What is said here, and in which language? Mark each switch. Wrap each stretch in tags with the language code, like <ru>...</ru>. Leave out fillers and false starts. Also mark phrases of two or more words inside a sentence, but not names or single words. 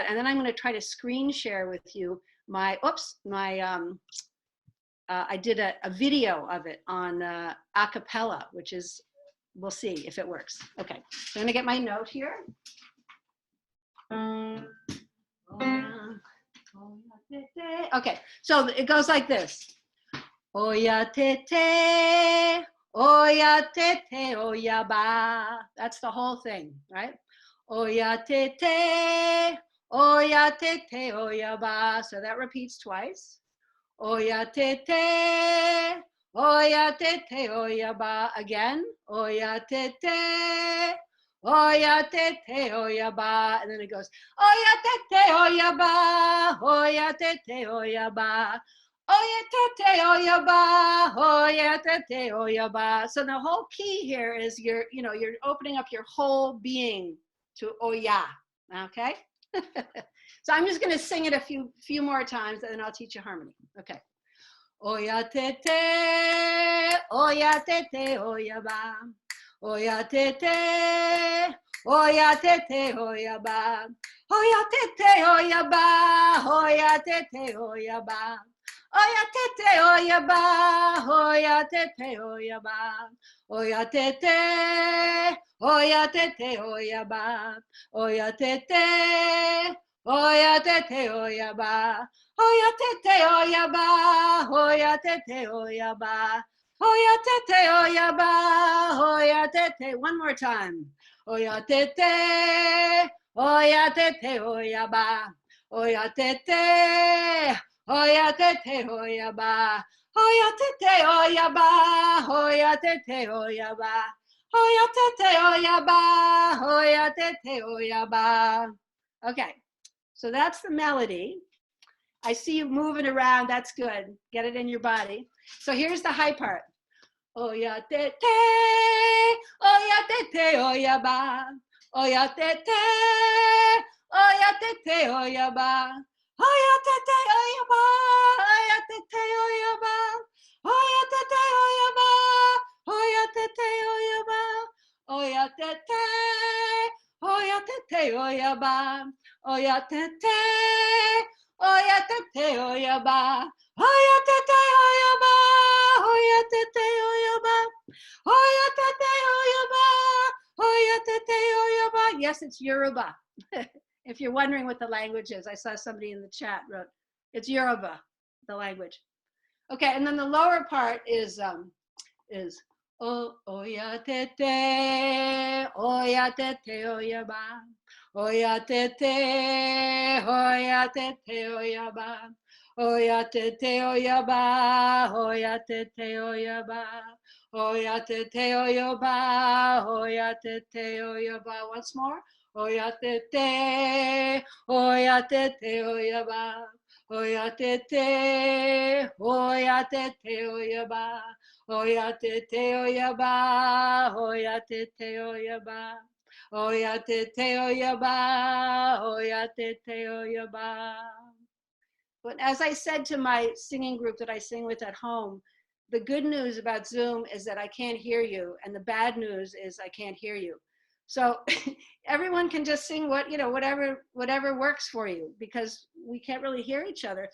<en>And then I'm going to try to screen share with you I did a video of it on a cappella, which is, we'll see if it works. Okay, so I'm going to get my note here. Okay, so it goes like this.</en> <yo>Oya tete, oya tete, oya ba.</yo> <en>That's the whole thing, right?</en> <yo>Oya tete, oya tete, oya ba.</yo> <en>So that repeats twice.</en> <yo>Oya tete, oya tete, oya ba. Again, oya tete. Oya tete, oya ba,</yo> <en>and then it goes,</en> <yo>oya tete, oya ba, oya tete, oya ba, oya tete, oya ba, oya tete, oya ba.</yo> <en>So the whole key here is you're opening up your whole being to oya, okay? So I'm just gonna sing it a few more times and then I'll teach you harmony, okay?</en> <yo>Oya tete, oya tete, oya ba. Oya tete, oya tete, oya ba. Oya tete, oya ba. Oya tete, oya ba. Oya tete, oya ba. Oya tete, oya ba. Oya tete, oya tete, oya ba. Oya tete, oya tete, oya ba. Oya tete, oya ba. Oya tete, oya ba. Oya tete, oya ba, oya tete.</yo> <en>One more time.</en> <yo>Oya tete, oya tete, oya ba. Oya tete, oya tete, oya ba. Oya tete, oya ba, oya tete, oya ba. Oya tete, oya ba, oya tete, oya ba.</yo> <en>Okay, so that's the melody. I see you moving around, that's good. Get it in your body. So here's the high part.</en> <yo>Oya tete, oya ba. Oya tete, oya tete, oya ba. Oya tete, oya ba. Oya tete, oya ba. Oya tete, oya ba. Oya tete, oya ba. Oya tete, oya tete, oya ba. Oya tete, oya tete, oya ba. Oya tete, oya ba. Oya tete, oya ba. Oya tete, oya ba. Oya tete, oya ba.</yo> <en>Yes, it's Yoruba. If you're wondering what the language is, I saw somebody in the chat wrote, it's Yoruba, the language. Okay, and then the lower part is</en> <yo>Oya tete, oya tete, oya ba. Oya tete, oya tete, oya ba. Oya tete, oya ba. Oya tete, oya ba. Oya tete, oya ba. Oya tete, oya ba.</yo> <en>Once more.</en> <yo>Oya tete, oya tete, oya ba. Oya tete, oya tete, oya ba. Oya tete, oya ba. Oya tete, oya ba. Oya tete, oya ba. Oya tete, oya ba.</yo> <en>But as I said to my singing group that I sing with at home, the good news about Zoom is that I can't hear you, and the bad news is I can't hear you. So everyone can just sing whatever works for you, because we can't really hear each other.</en>